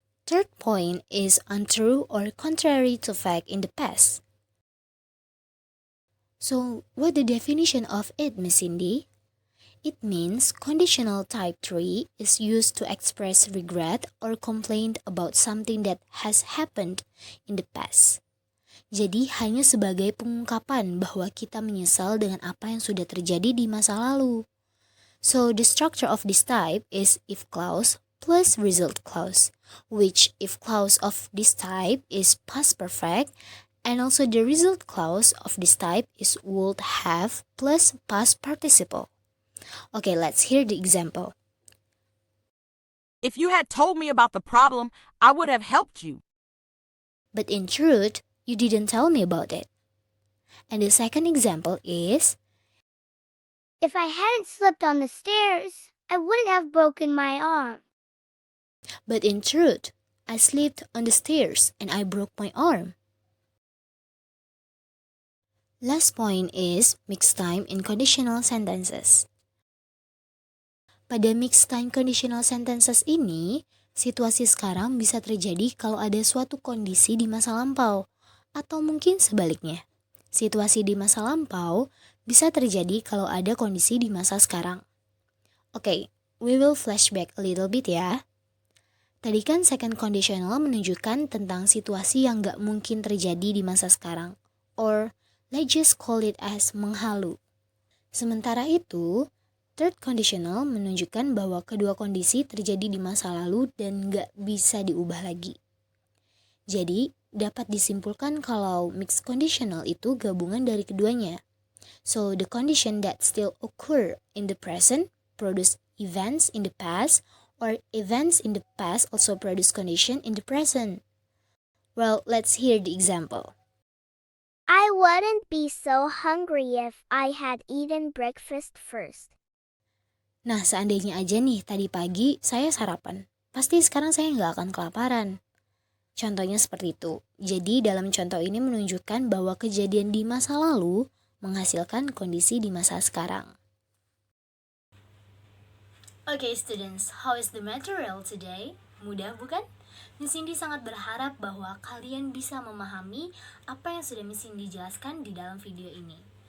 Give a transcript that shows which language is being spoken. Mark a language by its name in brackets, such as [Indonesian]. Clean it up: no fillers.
[English] Third point is untrue or contrary to fact in the past. So, what the definition of it, Miss Cindy? It means conditional type 3 is used to express regret or complaint about something that has happened in the past. [Indonesian] Jadi hanya sebagai pengungkapan bahwa kita menyesal dengan apa yang sudah terjadi di masa lalu. [English] So the structure of this type is if clause plus result clause, which if clause of this type is past perfect And also the result clause of this type is would have plus past participle. Okay, let's hear the example. If you had told me about the problem, I would have helped you. But in truth, you didn't tell me about it. And the second example is, If I hadn't slipped on the stairs, I wouldn't have broken my arm. but in truth, I slipped on the stairs and I broke my arm. Last point is mixed time in conditional sentences. [Indonesian] Pada mixed time conditional sentences ini, situasi sekarang bisa terjadi kalau ada suatu kondisi di masa lampau, atau mungkin sebaliknya. Situasi di masa lampau bisa terjadi kalau ada kondisi di masa sekarang. Oke, [English] we will flashback a little bit [Indonesian] ya. Tadi kan second conditional menunjukkan tentang situasi yang gak mungkin terjadi di masa sekarang. [English] Or, let's just call it as menghalu. [Indonesian] Sementara itu, third conditional menunjukkan bahwa kedua kondisi terjadi di masa lalu dan gak bisa diubah lagi. Jadi, dapat disimpulkan kalau mixed conditional itu gabungan dari keduanya. [English] So, the condition that still occur in the present produce events in the past, or events in the past also produce condition in the present. Well, let's hear the example. I wouldn't be so hungry if I had eaten breakfast first. [Indonesian] Nah, seandainya aja nih tadi pagi saya sarapan, pasti sekarang saya nggak akan kelaparan. Contohnya seperti itu. Jadi dalam contoh ini menunjukkan bahwa kejadian di masa lalu menghasilkan kondisi di masa sekarang. [English] Okay students, how is the material today? [Indonesian] Mudah bukan? Miss Cindy sangat berharap bahwa kalian bisa memahami apa yang sudah Miss Cindy jelaskan di dalam video ini.